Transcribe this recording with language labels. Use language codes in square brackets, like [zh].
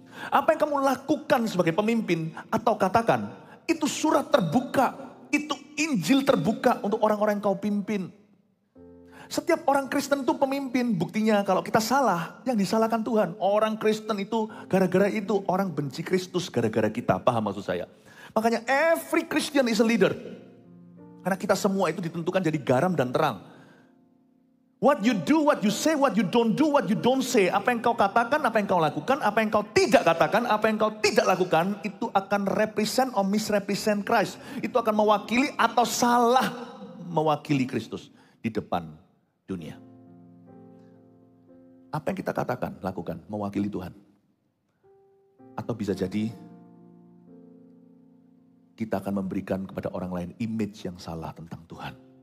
[id] Apa yang kamu lakukan sebagai pemimpin atau katakan, itu surat terbuka, itu Injil terbuka untuk orang-orang yang kau pimpin. Setiap orang Kristen itu pemimpin. Buktinya kalau kita salah, yang disalahkan Tuhan. Orang Kristen itu gara-gara itu. Orang benci Kristus gara-gara kita. Paham maksud saya? Makanya [en] every Christian is a leader. [id] Karena kita semua itu ditentukan jadi garam dan terang. [en] What you do, what you say, what you don't do, what you don't say. [id] Apa yang kau katakan, apa yang kau lakukan, apa yang kau tidak katakan, apa yang kau tidak lakukan. Itu akan [en] represent or misrepresent Christ. [id] Itu akan mewakili atau salah mewakili Kristus di depan dunia. Apa yang kita katakan, lakukan, mewakili Tuhan. Atau bisa jadi kita akan memberikan kepada orang lain image yang salah tentang Tuhan.